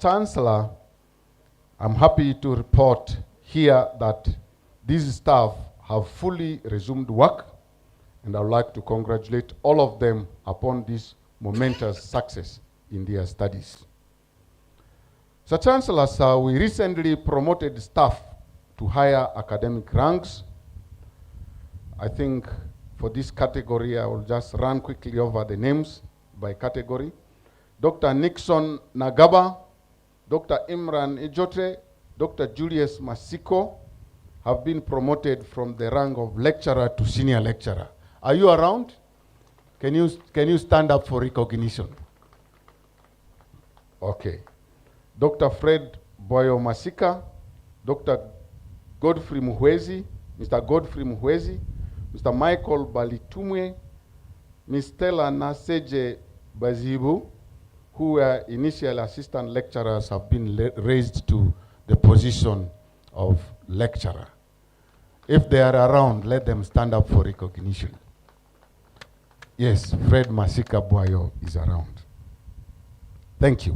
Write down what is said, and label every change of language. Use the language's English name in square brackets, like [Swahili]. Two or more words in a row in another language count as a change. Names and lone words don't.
[English] Chancellor, I'm happy to report here that these staff have fully resumed work, and I would like to congratulate all of them upon this momentous success in their studies. Sir Chancellor, sir, we recently promoted staff to higher academic ranks. I think for this category, I will just run quickly over the names by category. Dr. Nixon Nagaba, Dr. Imran Ejotre, Dr. Julius Masiko have been promoted from the rank of lecturer to senior lecturer. Are you around? Can you stand up for recognition? Okay. Dr. Fred Boyo Masika, Dr. Godfrey Muhwezi, Mr. Godfrey Muhwezi, Mr. Michael Balitumwe, Ms. Stella Naseje Bazibu, who were initial assistant lecturers, have been raised to the position of lecturer. If they are around, let them stand up for recognition. Yes, Fred Masika Boyo is around. Thank you.